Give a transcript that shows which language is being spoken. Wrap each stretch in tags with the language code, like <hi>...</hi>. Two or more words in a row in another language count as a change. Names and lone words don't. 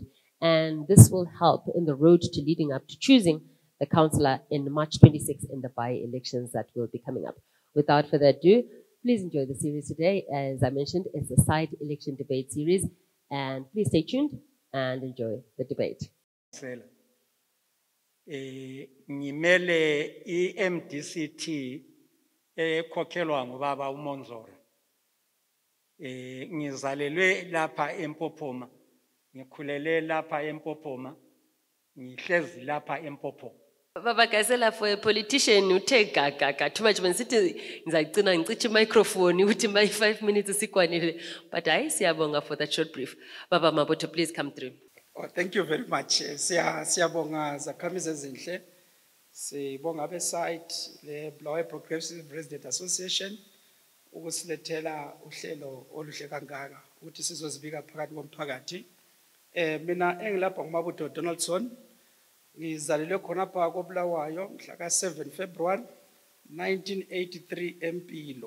<en>And this will help in the road to leading up to choosing the councillor in March 26 in the by-elections that will be coming up. Without further ado, please enjoy the series today. As I mentioned, it's a side election debate series. And please stay tuned and enjoy the debate.</en> <nd>Ngimele MDC-T ekhokhelwa ngubaba uMonzoro. Ngizalelwe lapha eMpopoma, ngikhulele lapha eMpopoma, ngihlezi lapha eMpopoma. Baba Gasela,</nd> <en>for a politician who take too much when sitting in microphone, you would 5 minutes but I siyabonga for that short brief. Baba Mabuto, please come through. Oh, thank you very much.</en> <nd>Siyabonga zakhamizi ezinhle. Sibonga abesite le Bulawayo Progressive Resident Association ukusilethela uhlelo oluhle kangaka ukuthi sizozibika phakathi komphakathi. Mina engilapha nguMabuto Donaldson. Ngizalelwe khona pha koBulawayo mhla ka-7 February 1983 eMpilo.</nd>